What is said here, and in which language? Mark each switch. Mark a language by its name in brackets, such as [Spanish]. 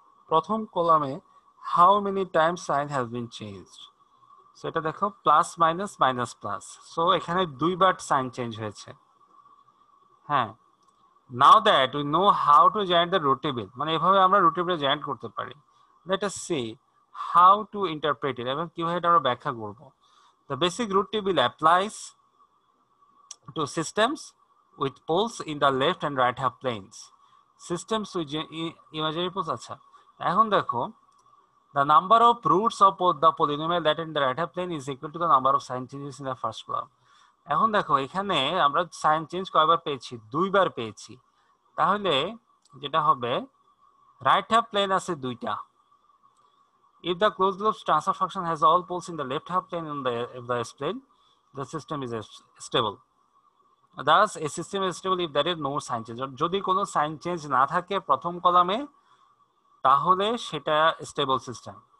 [Bangla] প্রথম কলামে [English] how many times sign has been changed, [Bangla] so এটা দেখো plus minus minus plus, so এখানে দুইবার সাইন চেঞ্জ হয়েছে। [English] হ্যাঁ, now that we know how to generate the root table, [Bangla] মানে এভাবে আমরা রুট টেবিল জেনারেট করতে পারি। [English] let us see how to interpret it, [Bangla] এবং কিভাবে এটা আমরা ব্যাখ্যা করব। [English] The basic root table applies to systems with poles in the left and right half planes, systems with imaginary poles। [Bangla] আচ্ছা, এখন দেখো [English] the number of roots of the polynomial that in the right half plane is equal to the number of sign changes in the first column। [Bangla] এখন দেখো এখানে আমরা sign change কয়বার পেয়েছি, দুইবার পেয়েছি, তাহলে যেটা হবে রাইট হাফ প্লেন আছে দুইটা। [English] if the closed loop transfer function has all poles in the left half plane in the S plane, the system is stable। Thus a system is stable if there is no sign change। [Bangla] যদি কোনো sign change না থাকে প্রথম কলামে তাহলে সেটা stable system.